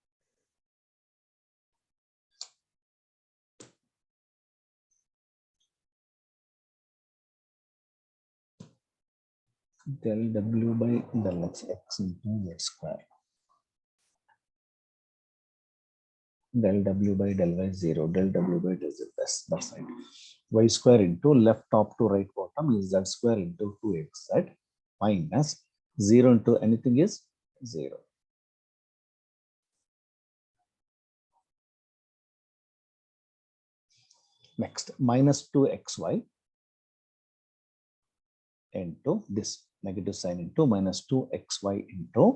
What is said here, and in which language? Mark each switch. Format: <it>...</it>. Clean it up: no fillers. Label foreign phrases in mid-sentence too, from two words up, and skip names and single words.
<en>Del w by del x into z square. Del w by del y 0. Del w by del z. That's right. Y square into left top to right bottom is z square into 2xz minus 0 into anything is 0. Next, minus 2xy into this negative sign into minus 2xy into.</en>